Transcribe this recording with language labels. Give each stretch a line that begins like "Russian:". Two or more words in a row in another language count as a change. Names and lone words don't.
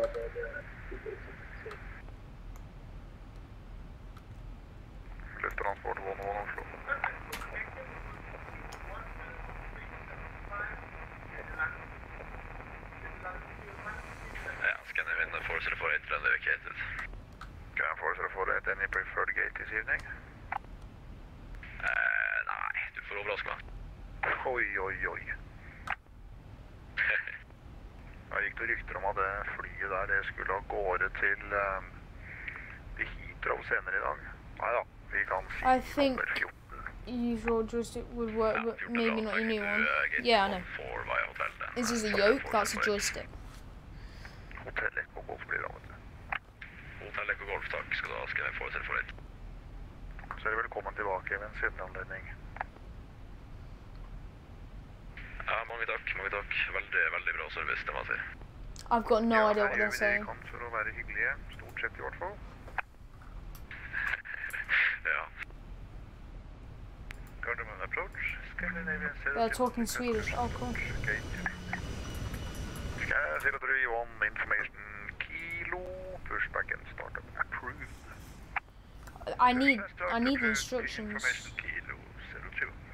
Norwegian: Transport 11 Oslo.
English: Yeah, Scandinavian 4048, runway vacated. Can 4048, any preferred gate this evening?
Norwegian: Nei, du får overraske meg. Oi, oi, oi. lite rykter om at det flyet der det skulle av gårde til Heathrow senere i dag. Neida, vi kan si
English: I think
Norwegian: nummer 14.
English: usual joystick would work, but maybe not your new one. Yeah, I know. This is a yoke, that's a joystick.
Norwegian: Hotell Echo Golf blir det, vet du. Hotell Echo Golf, takk skal du ha. Skal jeg få det til for litt? Så er du velkommen tilbake ved en senere anledning. Ja, mange takk, mange takk. Veldig, veldig bra service, det må jeg si.
English: I've got no idea what they're saying.
Norwegian: Ja, her gjør vi det vi kan for å være hyggelige, stort sett i hvert fall. Ja.
English: Gardermoen approach, Scandinavian 021. They're talking Swedish, oh cool. Scandinavian 031, information kilo, pushback and startup approved. I need instructions. Information kilo 02.